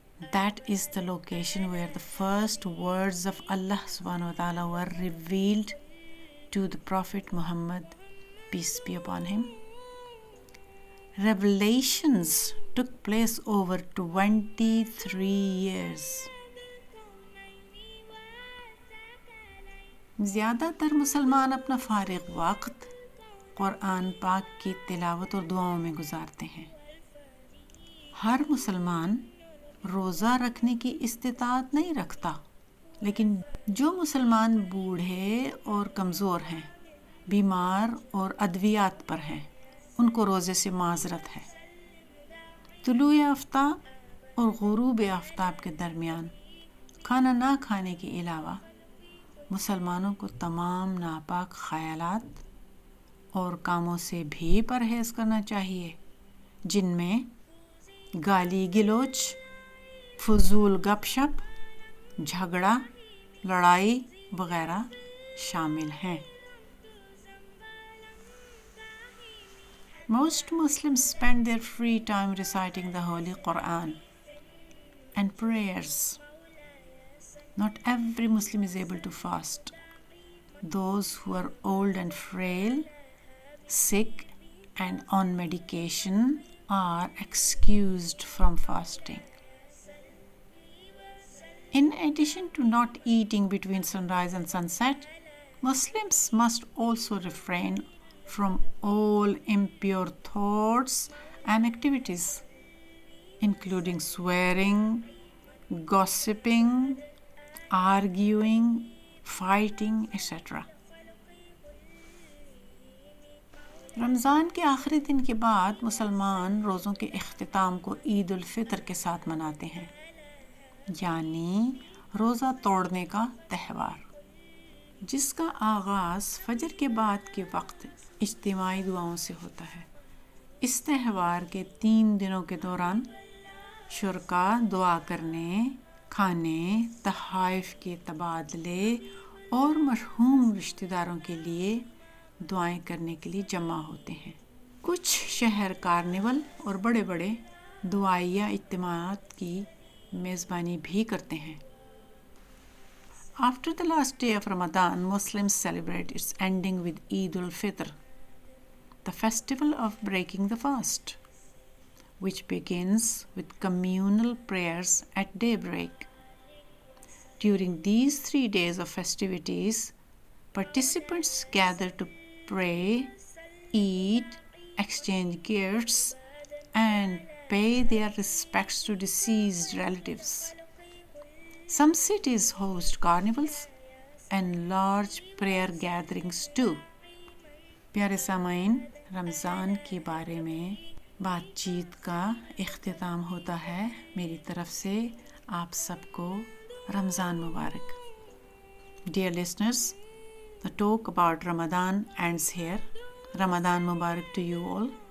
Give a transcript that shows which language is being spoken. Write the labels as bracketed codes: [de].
[en] That is the location where the first words of Allah subhanahu wa ta'ala were revealed to the Prophet Muhammad, peace be upon him. Revelations took place over 23 years. [ur] زیادہ تر مسلمان اپنا فارغ وقت قرآن پاک کی تلاوت اور دعاؤں میں گزارتے ہیں. ہر مسلمان روزہ رکھنے کی استطاعت نہیں رکھتا، لیکن جو مسلمان بوڑھے اور کمزور ہیں، بیمار اور ادویات پر ہیں، ان کو روزے سے معذرت ہے. طلوع آفتاب اور غروب آفتاب کے درمیان کھانا نہ کھانے کے علاوہ مسلمانوں کو تمام ناپاک خیالات اور کاموں سے بھی پرہیز کرنا چاہیے، جن میں گالی گلوچ، فضول گپ شپ، جھگڑا، لڑائی وغیرہ شامل ہیں. [en] Most Muslims spend their free time reciting the Holy Quran and prayers. Not every Muslim is able to fast. Those who are old and frail, sick, and on medication are excused from fasting. In addition to not eating between sunrise and sunset, Muslims must also refrain from all impure thoughts and activities, including swearing, gossiping, arguing, fighting, etc. [ur] رمضان کے آخری دن کے بعد مسلمان روزوں کے اختتام کو عید الفطر کے ساتھ مناتے ہیں، یعنی روزہ توڑنے کا تہوار، جس کا آغاز فجر کے بعد کے وقت اجتماعی دعاؤں سے ہوتا ہے. اس تہوار کے 3 دنوں کے دوران شرکاء دعا کرنے، کھانے، تحائف کے تبادلے اور مرحوم رشتہ داروں کے لیے دعائیں کرنے کے لیے جمع ہوتے ہیں. کچھ شہر کارنیول اور بڑے بڑے دعائیہ اجتماعات کی میزبانی بھی کرتے ہیں. [en] After the last day of Ramadan, Muslims celebrate its ending with Eid al-Fitr, the festival of breaking the fast, which begins with communal prayers at daybreak. During these 3 days of festivities, participants gather to pray, eat, exchange gifts, and pay their respects to deceased relatives. Some cities host carnivals and large prayer gatherings too. [ur] پیارے سامعین، رمضان کے بارے میں بات چیت کا اختتام ہوتا ہے. میری طرف سے آپ سب کو رمضان مبارک. [en] Dear listeners, the talk about Ramadan ends here. Ramadan Mubarak to you all.